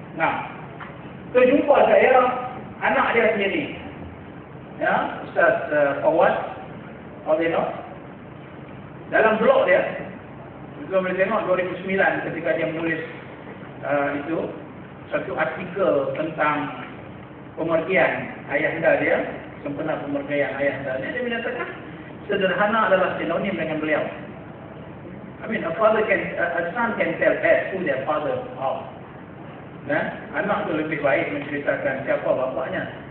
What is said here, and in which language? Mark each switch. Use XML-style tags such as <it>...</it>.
<ms>Nah, terjumpa saya anak dia sendiri, Ustaz Fawad Fadino, dalam blog dia. Kita boleh tengok 2009 ketika dia menulis itu satu artikel tentang pemergian ayahanda dia, sempena pemergian ayahanda dia, dia menyatakan sederhana adalah sinonim dengan beliau.</ms> <en>I mean, a son can tell best who their father are.</en> <ms>Anak tu lebih baik menceritakan siapa bapaknya.</ms>